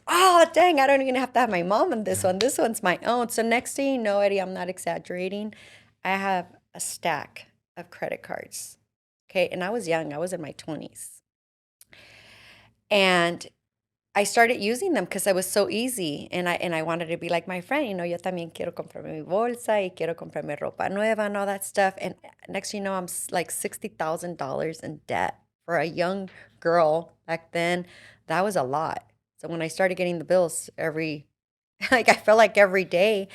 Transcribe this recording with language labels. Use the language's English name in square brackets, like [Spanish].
[English] Oh, dang, I don't even have to have my mom on this one. This one's my own. So next thing you know, Eddie, I'm not exaggerating. I have a stack of credit cards. Okay. And I was young, I was in my 20s. And I started using them because it was so easy. And I wanted to be like my friend, [Spanish] yo también quiero comprarme mi bolsa y quiero comprarme ropa nueva [English] and all that stuff. And next thing you know, I'm like $60,000 in debt for a young girl back then. That was a lot. So when I started getting the bills like I felt like every day,